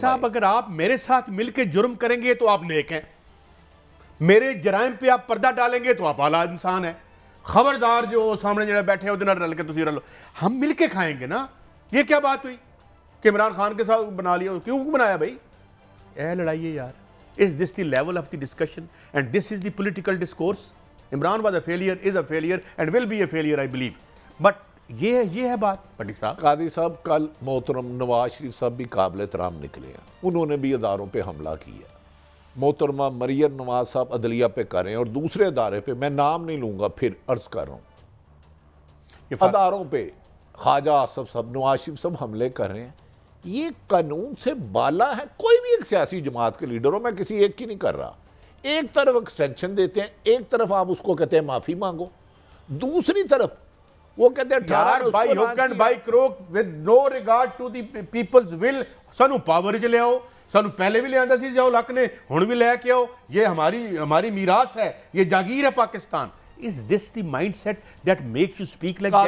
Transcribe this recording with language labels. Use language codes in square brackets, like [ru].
[ur] صاحب اگر آپ میرے ساتھ مل کے جرم کریں گے تو آپ نیک ہیں, میرے جرائم پہ آپ پردہ ڈالیں گے تو آپ اعلیٰ انسان ہیں. خبردار جو سامنے جڑے بیٹھے ہیں [pa] ادھر رل کے تسی رلو, [ur] ہم مل کے کھائیں گے نا. یہ کیا بات ہوئی کہ عمران خان کے ساتھ بنا لیا؟ کیوں بنایا بھائی؟ [pa] اے لڑائی ہے یار. [en] Is this the level of the discussion and this is the political discourse? Imran was a failure, is a failure and will be a failure I believe. [ur] But یہ ہے بات. بھٹی صاحب, قاضی صاحب کل محترم نواز شریف صاحب بھی قابل احترام نکلے ہیں, انہوں نے بھی اداروں پہ حملہ کیا. محترمہ مریم نواز صاحب عدلیہ پہ کر رہے ہیں اور دوسرے ادارے پہ, میں نام نہیں لوں گا, پھر عرض کر رہا ہوں, اداروں پہ خواجہ آصف صاحب, نواز شریف صاحب حملے کر رہے ہیں. یہ قانون سے بالا ہے. کوئی بھی ایک سیاسی جماعت کے لیڈر ہو, میں کسی ایک کی نہیں کر رہا, ایک طرف ایکسٹینشن دیتے ہیں, ایک طرف آپ اس کو کہتے ہیں معافی مانگو, دوسری طرف وہ کہتے ہیں 18 [en] by hook and by crook with no regard to the people's will. [pa] سانو پاور چ لے آؤ, سانو پہلے بھی لے آندا سی ضیاء الحق نے, ہن بھی لے کے آؤ, [ur] یہ ہماری میراث ہے, یہ جاگیر ہے Pakistan. [en] Is this the mindset that makes you speak like that?